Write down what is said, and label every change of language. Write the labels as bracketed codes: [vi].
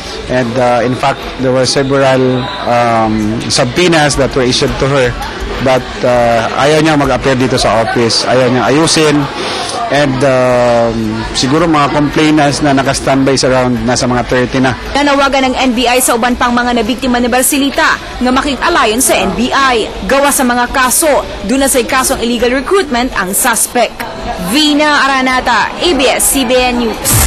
[en] And in fact, there were several subpoenas that were issued to her. [tl] But ayaw niya mag-appear dito sa office. Ayaw niya ayusin. And siguro mga complainants na naka-standby sa around nasa mga 30 na. [ceb] Nanawagan ng NBI sa uban pang mga nabiktima ni Barcelita nga makig-alayon sa NBI. Gawa sa mga kaso, doon na say kasong illegal recruitment ang suspect. Vina Araneta, ABS-CBN News.